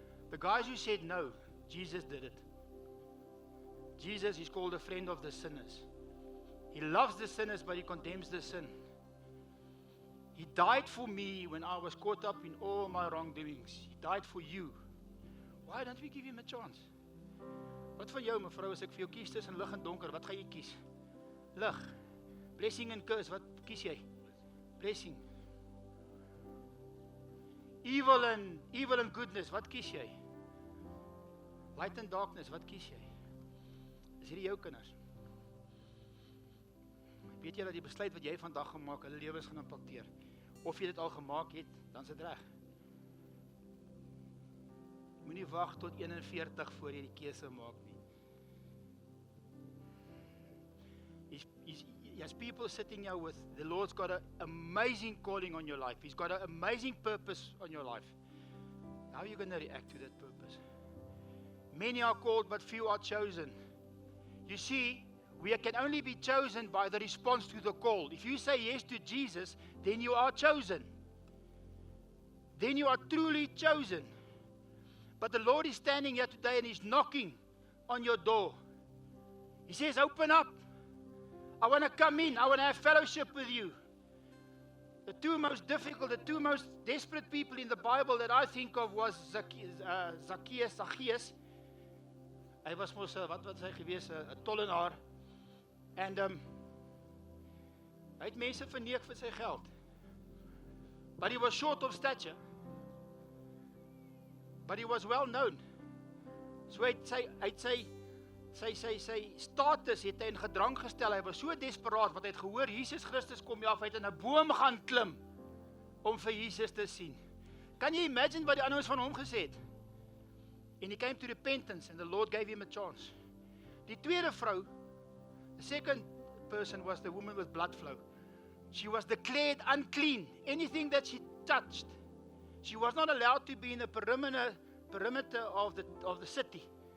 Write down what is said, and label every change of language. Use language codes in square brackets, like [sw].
[en] The guys who said no, Jesus did it. Jesus is called a friend of the sinners. He loves the sinners, but he condemns the sin. He died for me when I was caught up in all my wrongdoings. He died for you. Why don't we give him a chance? [af] Wat van jou, mevrou, as ek vir jou kies tussen lig en donker, wat gaan jy kies? Lig. [en] Blessing and curse, [af] wat kies jy? [en] Blessing. Evil and goodness, [af] wat kies jy? [en] Light and darkness, [af] wat kies jy? Is hierdie jou kinders? Weet jy dat die besluit wat jy vandag gemaak, hulle lewens gaan impakteer? Of jy dit al gemaak het, dan is dit reg. Moenie wag tot 41 voor jy die keuse maak nie. [en] There's people sitting here with, the Lord's got an amazing calling on your life. He's got an amazing purpose on your life. How are you going to react to that purpose? Many are called, but few are chosen. You see, we can only be chosen by the response to the call. If you say yes to Jesus, then you are chosen. Then you are truly chosen. But the Lord is standing here today and He's knocking on your door. He says, open up. I want to come in. I want to have fellowship with you. The two most difficult, the two most desperate people in the Bible that I think of was Zacchaeus. [af] Hy was mos, wat hy gewees, 'n tollenaar. En hy het mense verneek vir sy geld. [en] But he was short of stature. But he was well known. [af] So hy het sy status het hy in gedrang gestel. Hy was so desperaat want hy het gehoor Jesus Christus kom hier af, hy het in 'n boom gaan klim om vir Jesus te sien. Kan jy imagine wat die ander ons van hom gesê het? [en] And he came to repentance and the Lord gave him a chance. [af] Die tweede vrou, [en] the second person was the woman with blood flow. She was declared unclean. Anything that she touched, she was not allowed to be in the perimeter of the city.